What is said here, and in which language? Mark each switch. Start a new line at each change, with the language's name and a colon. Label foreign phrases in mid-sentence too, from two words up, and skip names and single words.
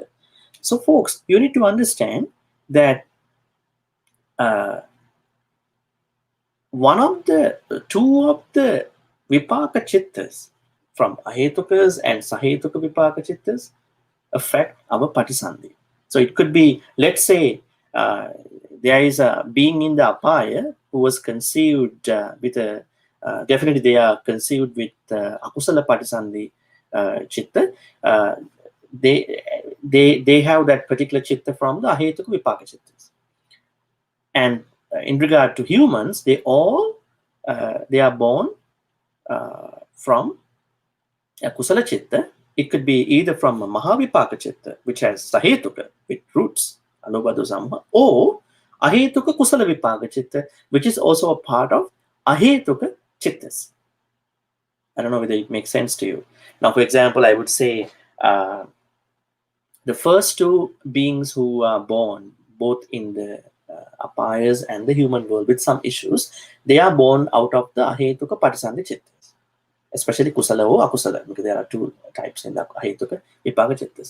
English: So folks, you need to understand that two of the vipaka chittas from ahetukas and
Pali: sahetuka vipaka chittas
English: affect our patisandhi. So it could be, let's say, there is a being in the apaya who was conceived with a, definitely they are conceived with
Pali: akusala patisandhi chitta.
English: They have that particular chitta from the
Pali: ahetuka vipaka chittas.
English: And in regard to humans, they are born from a kusala chitta. It could be either from a
Pali: mahavipaka chitta,
English: which has sahetuka with roots,
Pali: alobha samma, or ahetuka kusala vipaka chitta,
English: which is also a part of
Pali: ahetuka chittas.
English: I don't know whether it makes sense to you. Now, for example, I would say the first two beings who are born both in the apayas and the human world with some issues, they are born out of the
Pali: ahetuka patisandhi chittas,
English: especially kusala or akusala, because there are two types in the
Pali: ahetuka vipaka chittas.